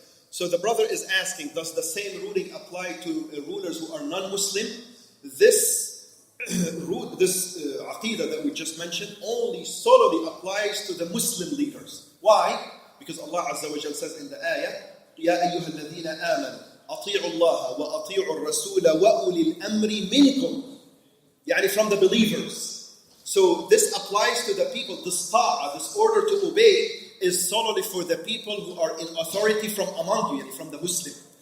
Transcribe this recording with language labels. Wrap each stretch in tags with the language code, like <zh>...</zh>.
<en>So the brother is asking, does the same ruling apply to rulers who are non-Muslim? This aqidah that we just mentioned only solely applies to the Muslim leaders. Why? Because Allah Azza wa Jalla says in the ayah,</en> <ar>يَا أَيُّهَا الَّذِينَ آمَنُوا أطيعوا الله وأطيعوا الرسول وأولي الأمر منكم.</ar> <en>يعني from the believers. So this applies to the people. This ta'ah, this order to obey, is solely for the people who are in authority from among you, from the Muslim.</en>